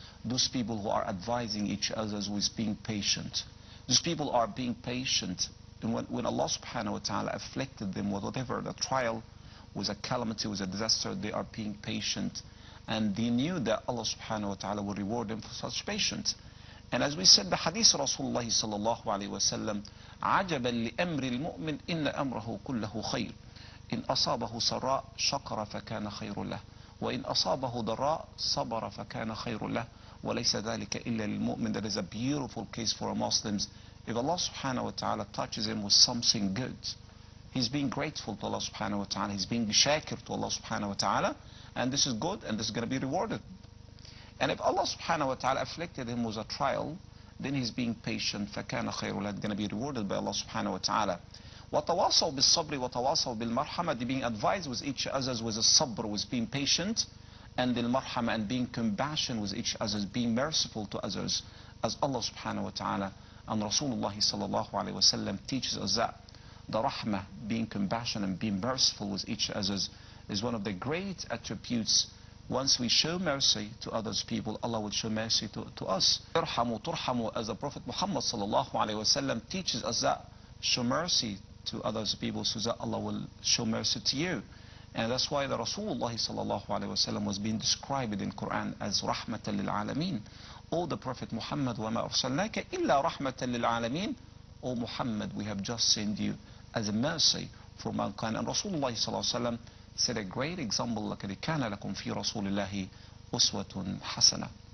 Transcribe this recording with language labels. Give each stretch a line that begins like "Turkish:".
English: Those people who are advising each other with being patient. Those people are being patient. And when Allah subhanahu wa ta'ala afflicted them with whatever the trial, was a calamity, was a disaster, they are being patient. And they knew that Allah subhanahu wa ta'ala will reward them for such patience. And as we said, the hadith Rasulullah sallallahu alayhi wa sallam,
Arabic: عَجَبًا لِأَمْرِ الْمُؤْمِنِ إِنَّ أَمْرَهُ كُلَّهُ خَيْرٌ إِنْ أَصَابَهُ سَرَّاء شَكَرَ فَكَانَ خَيْرٌ لَهُ وَإِنْ أَصَابَهُ ضَرَّاء صَبَرَ فَكَانَ خَيْرٌ لَهُ وَلَيْسَ ذَلِكَ إِلَّا لِلْمُؤْمِنِ.
English: That is a beautiful case for Muslims. If Allah subhanahu wa ta'ala touches him with something good, he's being grateful to Allah subhanahu wa ta'ala, he's being shakir to Allah subhanahu wa ta'ala, and this is good and this is going to be rewarded. And if Allah subhanahu wa ta'ala afflicted him with a trial, then he's being patient,
Arabic: فَكَانَ خَيْرٌ لَهُ,
English: going to be rewarded by Allah subhanahu wa ta'ala.
Arabic: وَتَوَاصَوْا بِالصَّبْرِ وَتَوَاصَوْا بِالْمَرْحَمَةِ,
English: being advised with each other with a sabr, with being patient, and al-marhama, and being compassion with each other, being merciful to others, as Allah subhanahu wa ta'ala and Rasulullah sallallahu alayhi wa sallam teaches us that the rahmah, being compassionate and being merciful with each other, is one of the great attributes. Once we show mercy to others people, Allah will show mercy to us.
Arabic: Irhamu turhamu,
English: as the Prophet Muhammad sallallahu alayhi wa sallam teaches us that show mercy to others people so that Allah will show mercy to you. And that's why the Rasulullah sallallahu alayhi wa sallam was being described in Quran as rahmatan lil alameen. O the Prophet Muhammad,
Arabic: وَمَا أَرْسَلْنَاكَ إِلَّا رَحْمَةً لِلْعَالَمِينَ.
English: O Muhammad, we have just sent you as a mercy for mankind. And Rasulullah sallallahu alayhi wa sallam said a great example,
Arabic: لَقَدْ كَانَ لَكُمْ فِي رَسُولِ اللَّهِ أُسْوَةٌ حَسَنَةٌ.